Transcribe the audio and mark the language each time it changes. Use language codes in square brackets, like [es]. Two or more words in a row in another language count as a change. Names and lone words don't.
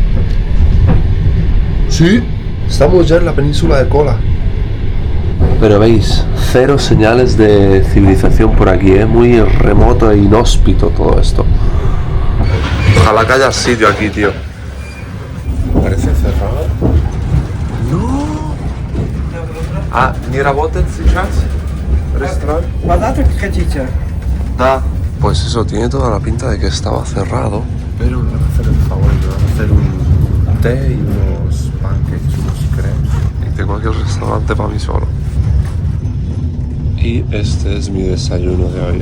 [es] Sí, estamos ya en la península de Kola. Pero veis, cero señales de civilización por aquí, muy remoto e inhóspito todo esto. Ojalá que haya sitio aquí, tío. Parece cerrado. No. [ru] Ah, nie работает сейчас? Restaurant. Da. [es] Pues eso, tiene toda la pinta de que estaba cerrado. Pero me van a hacer el favor, me van a hacer un té y unos pancakes, unos crepes. Y tengo aquí el restaurante para mí solo. Y este es mi desayuno de hoy.